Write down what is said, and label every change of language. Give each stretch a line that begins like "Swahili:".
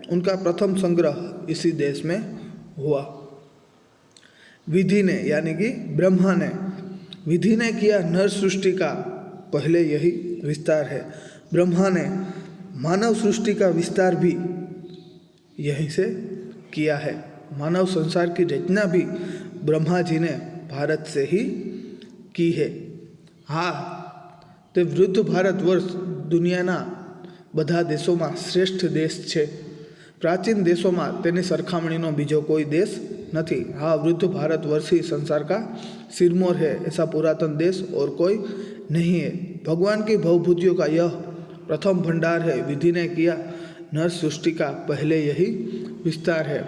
Hindi: उनका प्रथम संग्रह इसी देश में हुआ। विधि ने यानी कि ब्रह्मा ने, विधि ने किया नर सृष्टि का पहले यही विस्तार है। ब्रह्मा ने मानव सृष्टि का विस्तार भी यहीं से किया है। मानव संसार की रचना भी ब्रह्मा जी ने भारत से ही की है।
Gujarati: हाँ, તે વૃદ્ધ ભારત વર્ષ દુનિયાના બધા દેશોમાં શ્રેષ્ઠ દેશ છે। प्राचीन देशों में तेनी सरखामणीनो बीजो कोई देश नहीं।
Hindi: हाँ, वृद्ध भारत वर्ष ही संसार का सिरमौर है। ऐसा पुरातन देश और कोई नहीं है। भगवान की भवभूतियों का यह प्रथम भंडार है। विधि ने किया नर सृष्टि का पहले यही विस्तार है।